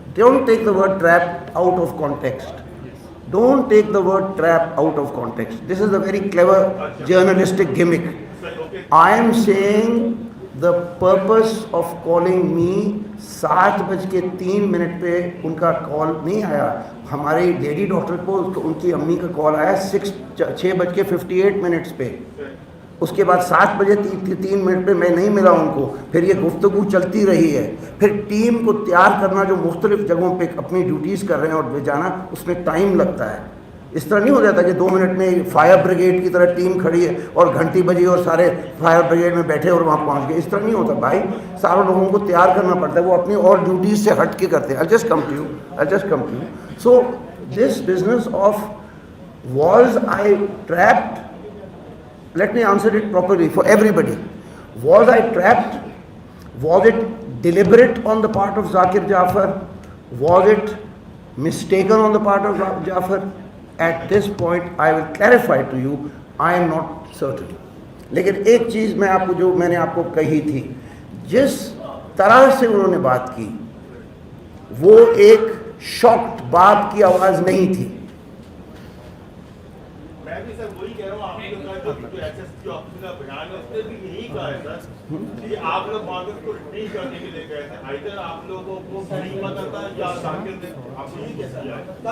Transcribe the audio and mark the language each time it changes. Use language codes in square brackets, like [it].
[en] Don't take the word trap out of context. Don't take the word trap out of context. This is a very clever journalistic gimmick. I am saying the purpose of calling me [ur] 7:03 پہ ان کا کال نہیں آیا. ہماری lady doctor کو ان کی امی کا کال آیا 6:58 پہ. اس کے بعد 7:03 پہ میں نہیں ملا ان کو. پھر یہ گفتگو چلتی رہی ہے. پھر ٹیم کو تیار کرنا جو مختلف جگہوں پہ اپنی ڈیوٹیز کر رہے ہیں اور بھیجانا، اس میں ٹائم لگتا ہے. اس طرح نہیں ہو جاتا کہ 2 منٹ میں فائر بریگیڈ کی طرح ٹیم کھڑی ہے اور گھنٹی بجی اور سارے فائر بریگیڈ میں بیٹھے اور وہاں پہنچ گئے. اس طرح نہیں ہوتا بھائی, سارے لوگوں کو تیار کرنا پڑتا ہے, وہ اپنی اور ڈیوٹیز سے ہٹ کے کرتے ہیں. [en] I'll just come to you. So this business of was I trapped? Let me answer it properly for everybody. Was I trapped? Was it deliberate on the part of Zakir Jafar? Was it mistaken on the part of Jafar? At this point I will clarify to you, I am not certain. [ur] لیکن ایک چیز میں آپ کو, جو میں نے آپ کو کہی تھی, جس طرح سے انہوں نے بات کی وہ ایک شاکڈ باپ کی آواز نہیں تھی. میں بھی سر وہی کہہ رہا ہوں, آپ نے کہا جو ایس ایس پی آفس کا بیان ہے اس نے بھی یہی کہا ہے سر کہ آپ لوگ وہاں کو ٹرین کرنے کے لیے گئے تھے, ادھر آپ لوگوں کو نہیں پتا تھا یا ذاکر نے آپ یہی کیسا کیا ہے.